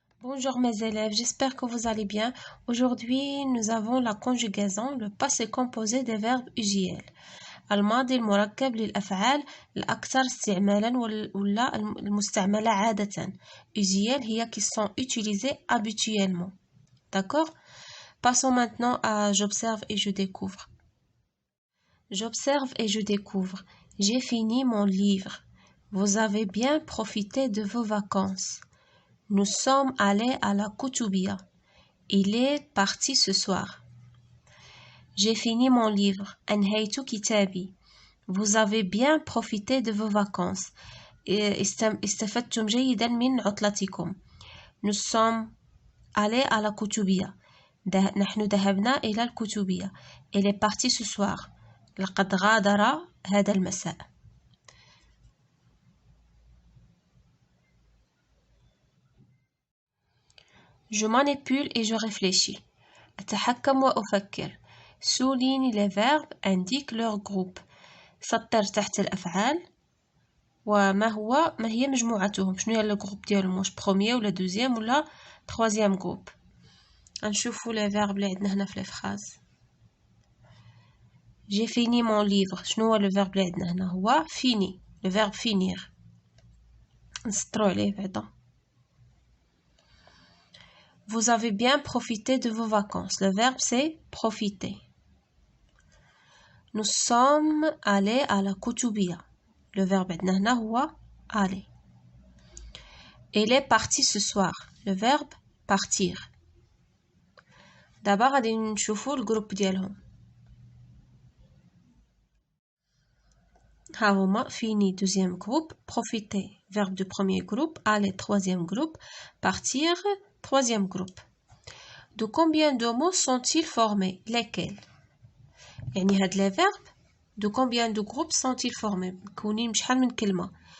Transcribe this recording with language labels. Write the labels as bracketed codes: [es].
[fr] Bonjour mes élèves, j'espère que vous allez bien. Aujourd'hui, nous avons la conjugaison, le passé composé des verbes usuels. [ar] الماضي المركب للأفعال الأكثر استعمالا ولا المستعملة عادة. [fr] Usuel هي qui sont utilisées habituellement. D'accord? Passons maintenant à j'observe et je découvre. J'observe et je découvre. J'ai fini mon livre. Vous avez bien profité de vos vacances. Nous sommes allés à la Koutoubia. Il est parti ce soir. J'ai fini mon livre. [ar] أنهيت كتابي. [fr] Vous avez bien profité de vos vacances. [ar] استفدتم جيدا من عطلتكم. [fr] Nous sommes allés à la Koutoubia. [ar] نحن ذهبنا إلى الكتوبية. [fr] Il est parti ce soir. [ar] لقد غادر هذا المساء. [fr] Je manipule et je réfléchis. [ar] أتحكم وأفكر. [fr] Souligne les verbes, indique leur groupe. [ar] سطر تحت الأفعال ما هي مجموعتهم. شنو هي الجروب ديالهم؟ واش بروميير ولا دوزيام ولا تروازيام جروب. نشوفوا les verbes اللي عندنا هنا في لي فراز. [fr] J'ai fini mon livre. [ar] شنو هو le verbe اللي عندنا هنا؟ هو fini. [fr] le verbe finir. [ar] نسطروا عليه بعدا. [fr] Vous avez bien profité de vos vacances. Le verbe c'est profiter. Nous sommes allés à la Koutoubia. Le verbe عندنا هنا هو aller. Il est parti ce soir. Le verbe partir. [ar] D'abord غادي نشوفوا الجروب ديالهم. [fr] ها هما fini deuxième groupe, profiter verbe du premier groupe, aller troisième groupe, partir troisième groupe. De combien de mots sont-ils formés? Lesquels? [ar] يعني هاد [fr] les verbes de combien de groupes sont-ils formés؟ [ar] مكونين بشحال من كلمة.